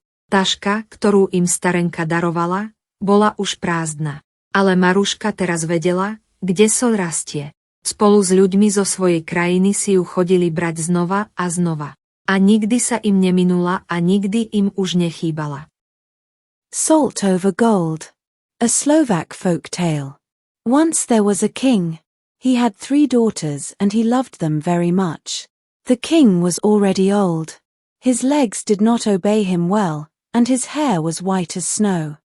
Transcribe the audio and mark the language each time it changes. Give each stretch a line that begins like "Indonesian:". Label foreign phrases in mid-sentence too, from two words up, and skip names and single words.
Slovak: Taška, ktorú im starenka darovala, bola už prázdna. Ale Maruška teraz vedela, kde soľ rastie. Spolu s ľuďmi zo svojej krajiny si ju chodili brať znova a znova. A nikdy sa im neminula a nikdy im už nechýbala.
English: Salt over gold. A Slovak folk tale. Once there was a king. He had 3 daughters and he loved them very much. The king was already old. His legs did not obey him well, and his hair was white as snow.